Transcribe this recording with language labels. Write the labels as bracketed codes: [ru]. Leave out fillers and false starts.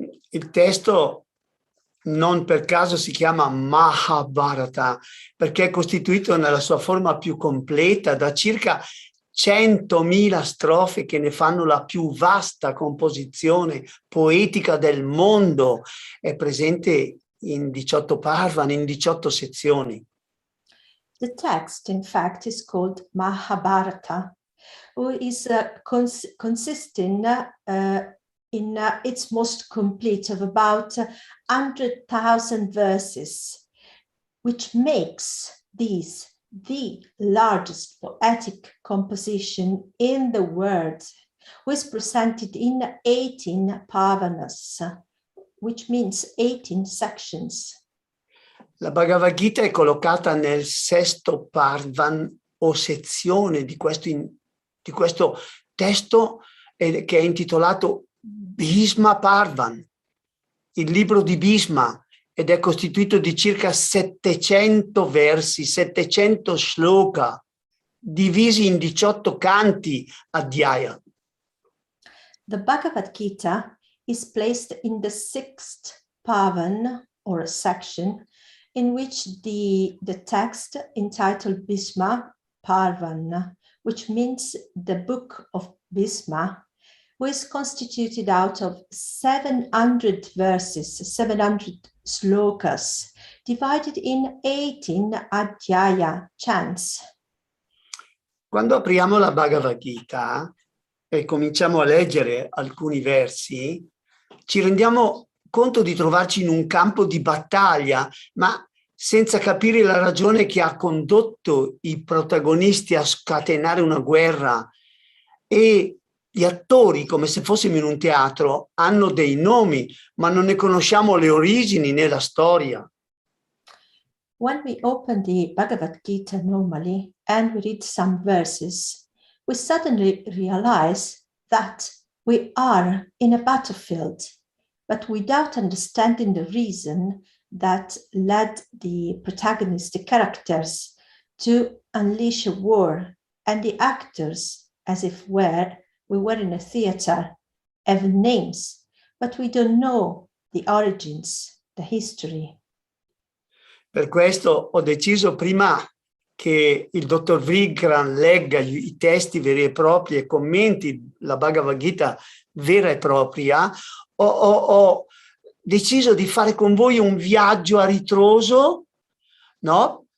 [it] Il testo non per caso si chiama Mahabharata, perché è costituito nella sua forma più completa da circa 100.000 strofe che ne fanno la più vasta composizione poetica del mondo. È presente in 18 parvan, in 18 sezioni. [en] The text, in fact, is called Mahabharata, which is consisting in its most complete of about 100,000 verses, which makes these the largest poetic composition in the world, which is presented in 18 parvanas, which means 18 sections. [it] La Bhagavad Gita è collocata nel sesto parvan o sezione di questo testo che è intitolato Bhisma Parvan, il libro di Bhisma, ed è costituito di circa 700 versi, 700 shloka, divisi in 18 canti adhyaya. [en] The Bhagavad Gita is placed in the sixth parvan or section, in which the text entitled Bhisma Parvan, which means the book of Bhisma, was constituted out of 700 verses, 700 slokas, divided in 18 adhyaya chants. [it] Quando apriamo la Bhagavad Gita e cominciamo a leggere alcuni versi, ci rendiamo conto di trovarci in un campo di battaglia, ma senza capire la ragione che ha condotto i protagonisti a scatenare una guerra, e gli attori, come se fossimo in un teatro, hanno dei nomi, ma non ne conosciamo le origini né la storia. [en] When we open the Bhagavad Gita normally and we read some verses, we suddenly realize that we are in a battlefield but without understanding the reason that led the protagonist, the characters, to unleash a war, and the actors, as if we were in a theater, have names, but we don't know the origins, the history. [it] Per questo ho deciso prima che il dottor Vigran legga i testi veri e propri e commenti la Bhagavad Gita vera e propria, ho deciso di fare con voi un viaggio a ritroso, no?